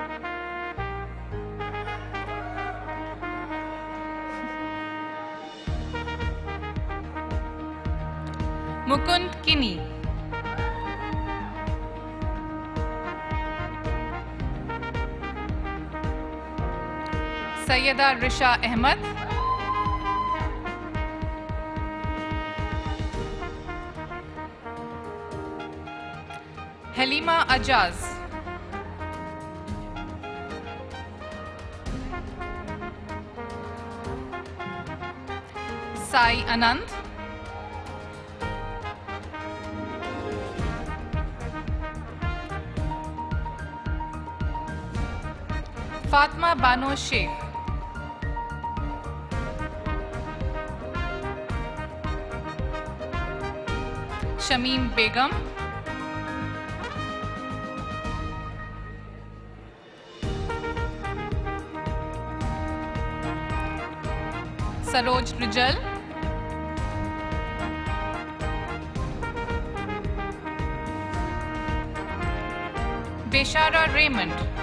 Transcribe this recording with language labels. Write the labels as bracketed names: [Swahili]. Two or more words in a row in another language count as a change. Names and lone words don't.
[English] Mukund Kini, Sayyida Risha Ahmed, Halima Ajaz, Sai Anand, Fatma Bano Sheikh, Shamim Begum, Saroj Rijal, Beshara Raymond,